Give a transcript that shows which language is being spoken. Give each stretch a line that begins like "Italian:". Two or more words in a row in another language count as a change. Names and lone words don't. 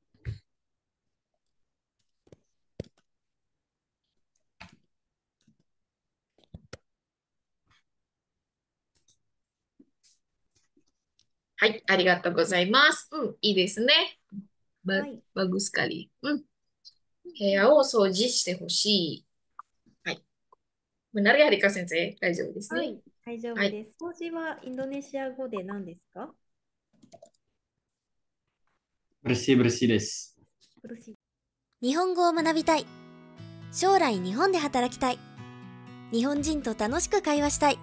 Japanese: はい、ありがとうございます。いいですね。はい。
Indonesian: bagus sekali.
Japanese: 部屋を掃除してほしい。
Indonesian: はい。benar ya,
Japanese: Rika Sensei? 大丈夫ですね。はい。大丈はい。夫です。掃除はインドネシア語で何ですか？ bersih-bersih です。苦しい日本語を学びたい。将来日本で働きたい。日本人と楽しく会話したい。